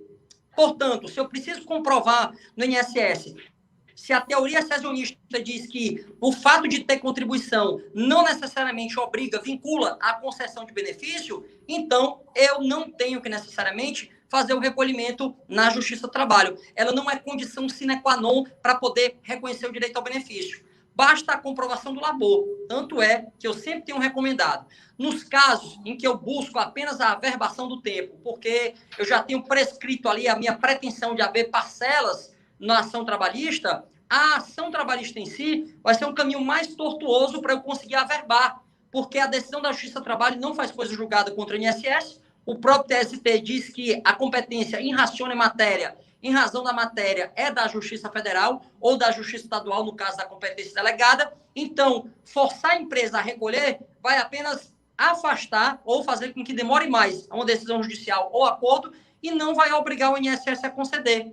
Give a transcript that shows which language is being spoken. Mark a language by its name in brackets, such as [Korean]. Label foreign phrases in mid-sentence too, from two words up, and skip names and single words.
[Portuguese] Portanto, se eu preciso comprovar no INSS, se a teoria sessionista diz que o fato de ter contribuição não necessariamente obriga, vincula a concessão de benefício, então eu não tenho que necessariamente fazer o recolhimento na Justiça do Trabalho. Ela não é condição [Latin] sine qua non [Portuguese] para poder reconhecer o direito ao benefício. Basta a comprovação do labor. Tanto é que eu sempre tenho recomendado. Nos casos em que eu busco apenas a averbação do tempo, porque eu já tenho prescrito ali a minha pretensão de haver parcelas na ação trabalhista, a ação trabalhista em si vai ser um caminho mais tortuoso para eu conseguir averbar. porque a decisão da Justiça do Trabalho não faz coisa julgada contra o INSS. O próprio TST diz que a competência [Latin] in ratione matéria, [Portuguese] em razão da matéria, é da Justiça Federal ou da Justiça Estadual, no caso da competência delegada. Então, forçar a empresa a recolher vai apenas afastar ou fazer com que demore mais uma decisão judicial ou acordo e não vai obrigar o INSS a conceder.